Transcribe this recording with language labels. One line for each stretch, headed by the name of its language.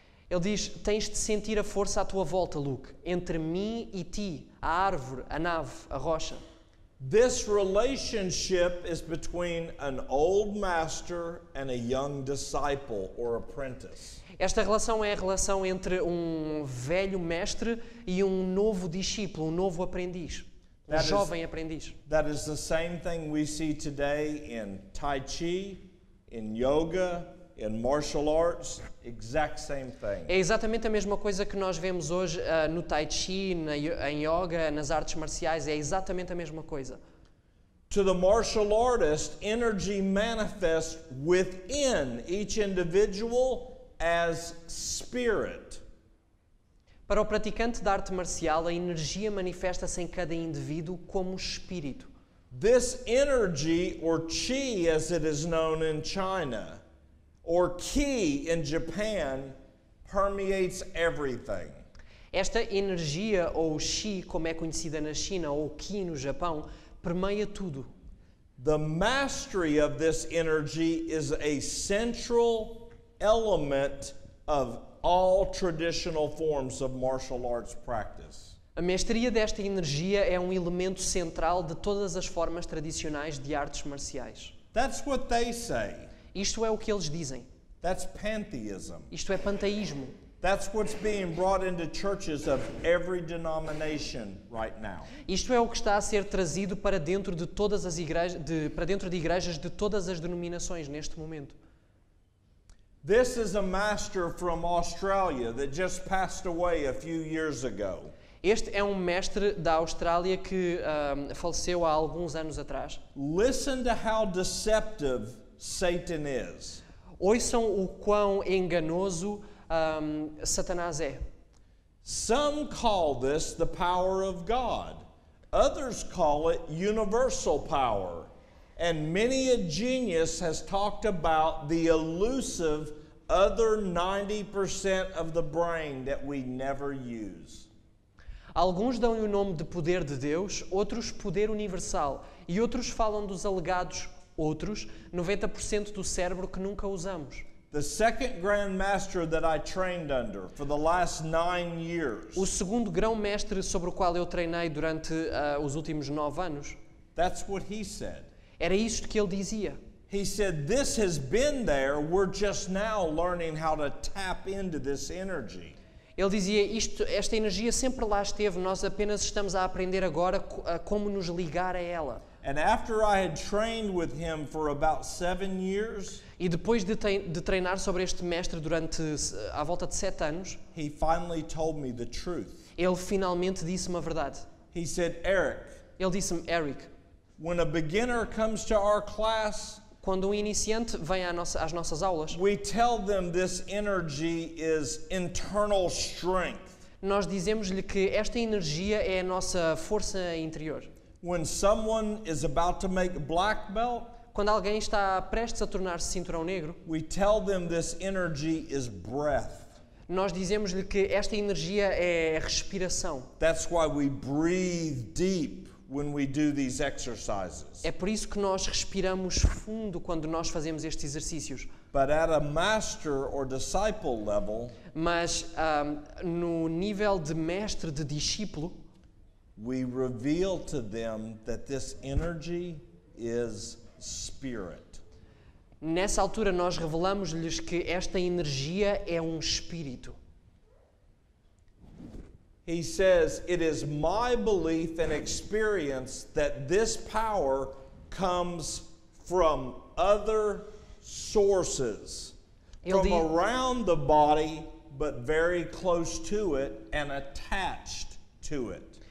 Portuguese: Ele diz: tens de sentir a força à tua volta, Luke, entre mim e ti, a árvore, a nave, a rocha.
English: This relationship is between an old master and a young disciple or apprentice.
Portuguese: Esta relação é a relação entre um velho mestre e um novo discípulo, um novo aprendiz, um jovem aprendiz.
English: That is the same thing we see today in Tai Chi, in yoga, in martial arts, exact same thing.
Portuguese: É exatamente a mesma coisa que nós vemos hoje no Tai Chi, em yoga, nas artes marciais, é exatamente a mesma coisa.
English: To the martial artist, energy manifests within each individual as spirit.
Portuguese: Para o praticante da arte marcial, a energia manifesta-se em cada indivíduo como espírito.
English: This energy, or chi as it is known in China, or ki in Japan, permeates everything.
Portuguese: Esta energia, ou Qi, como é conhecida na China, ou Qi no Japão, permeia tudo.
English: The mastery of this energy is a central element of all traditional forms of martial arts practice.
Portuguese: A mestria desta energia é um elemento central de todas as formas tradicionais de artes marciais.
English: That's what they say.
Portuguese: Isto é o que eles dizem.
English: That's pantheism.
Portuguese: Isto é panteísmo.
English: That's what's being brought into churches of every denomination right now.
Portuguese: Isto é o que está a ser trazido para dentro de todas as igrejas, para dentro de igrejas de todas as denominações neste momento.
English: This is a master from Australia that just passed away a few years ago.
Portuguese: Este é um mestre da Austrália que faleceu há alguns anos atrás.
English: Listen to how deceptive Satan is.
Portuguese: Ouçam o quão enganoso Satanás é.
English: Some call this the power of God. Others call it universal power. And many a genius has talked about the elusive other 90% of the brain that we never use.
Portuguese: Alguns dão-lhe o nome de poder de Deus, outros poder universal, e outros falam dos alegados, outros 90% do cérebro que nunca usamos.
English: The second Grand Master that I trained under for the last 9 years,
Portuguese: O segundo grão-mestre sobre o qual eu treinei durante os últimos 9 anos,
English: that's what he said.
Portuguese: era isto que ele dizia.
English: He said, "This has been there, we're just now learning how to tap into this energy."
Portuguese: Ele dizia, esta energia sempre lá esteve, nós apenas estamos a aprender agora como nos ligar a ela.
English: And after I had trained with him for about 7 years,
Portuguese: E E depois de treinar sobre este mestre durante à volta de 7 anos,
English: he finally told me the truth.
Portuguese: ele finalmente disse-me a verdade.
English: He said, Eric,
Portuguese: Ele disse-me, Eric,
English: when a beginner comes to our class,
Portuguese: quando um iniciante vem às nossas aulas,
English: we tell them this energy is internal strength.
Portuguese: nós dizemos-lhe que esta energia é a nossa força interior.
English: When someone is about to make black belt,
Portuguese: Quando alguém está prestes a tornar-se cinturão negro,
English: we tell them this energy is breath.
Portuguese: nós dizemos-lhe que esta energia é respiração.
English: That's why we breathe deep when we do these exercises.
Portuguese: É por isso que nós respiramos fundo quando nós fazemos estes exercícios.
English: But at a master or disciple level,
Portuguese: Mas no nível de mestre, de discípulo,
English: we reveal to them that this energy is spirit.
Portuguese: nessa altura nós revelamos-lhes que esta energia é um espírito.
English: He says, it is my belief and experience that this power comes from other sources,
Portuguese: Ele
English: from
Portuguese: diz-
English: around the body, but very close to it and attached to it.